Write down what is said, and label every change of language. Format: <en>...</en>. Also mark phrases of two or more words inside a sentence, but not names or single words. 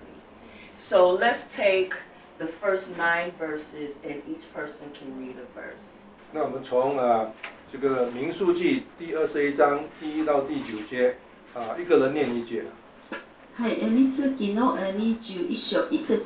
<en>So let's take the first 9 verses and each person can read a verse.</en> <zh>那我们从这个民数记第21章第1到第9节一个人念一节。</zh> <ja>はい、民数記の21章1節</ja>